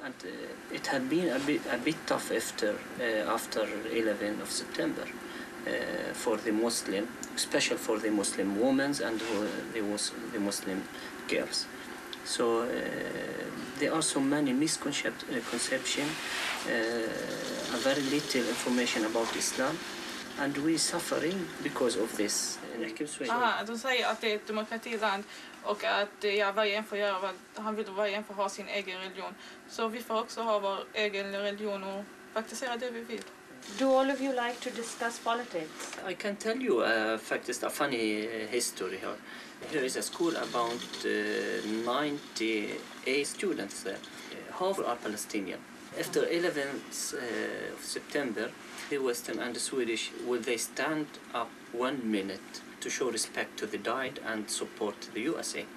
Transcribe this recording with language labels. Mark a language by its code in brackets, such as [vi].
[en] And it had been a bit tough after 11th of September for the Muslim, especially for the Muslim women and the Muslim girls. So there are so many misconceptions, very little information about Islam, and we're suffering because of this. [sv] De säger att det är ett demokratiland och att varje en får göra vad han vill och varje en får ha sin egen religion. Så vi får också ha vår egen religion och praktisera det vi vill. [en] Do all of you like to discuss politics? I can tell you faktiskt a funny history here. Here is a school about 98 students there. Half are Palestinian. After 11th of September, the Western and the Swedish, will they stand up 1 minute to show respect to the died and support the USA?